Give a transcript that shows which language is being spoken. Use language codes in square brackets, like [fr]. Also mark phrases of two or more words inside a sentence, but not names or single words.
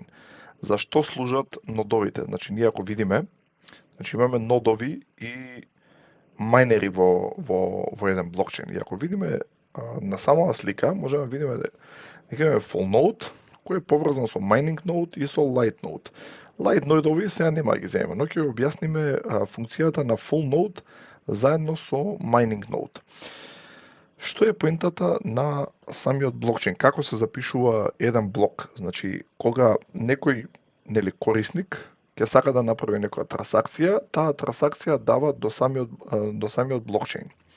[mk] Зашто служат нодовите? Значи ние ако видиме, значи имаме нодови и мајнери во еден блокчейн. И ако видиме на самата слика, можеме да видиме дека имаме [en] full node [mk] кој е поврзан со [en] mining node [mk] и со [en] light node. Light node- [mk] ови сега нема да ги земеме, но ќе објасниме функцијата на [en] full node [mk] заедно со [en] mining node. [mk] Што е поентата на самиот блокчейн? Како се запишува еден блок? Значи, кога некој корисник ќе сака да направи некоја трансакција, таа трансакција дава до самиот блокчейн.